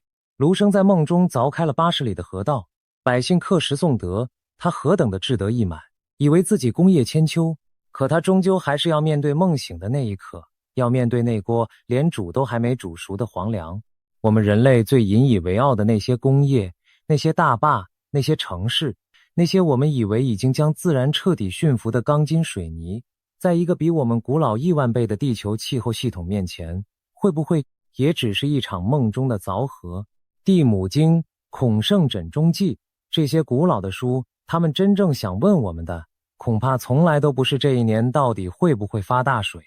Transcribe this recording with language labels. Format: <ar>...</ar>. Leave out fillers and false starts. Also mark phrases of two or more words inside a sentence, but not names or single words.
<zh>盧生在夢中鑿開了80里的河道，百姓刻石頌德，他何等的志得意滿，以為自己功業千秋。可他終究還是要面對夢醒的那一刻，要面對那鍋連煮都還沒煮熟的黃粱。我們人類最引以為傲的那些工業，那些大壩，那些城市，那些我們以為已經將自然徹底馴服的鋼筋水泥，在一個比我們古老億萬倍的地球氣候系統面前，會不會也只是一場夢中的鑿合？地母經、孔聖枕中記，這些古老的書，他們真正想問我們的，恐怕從來都不是這一年到底會不會發大水。</zh>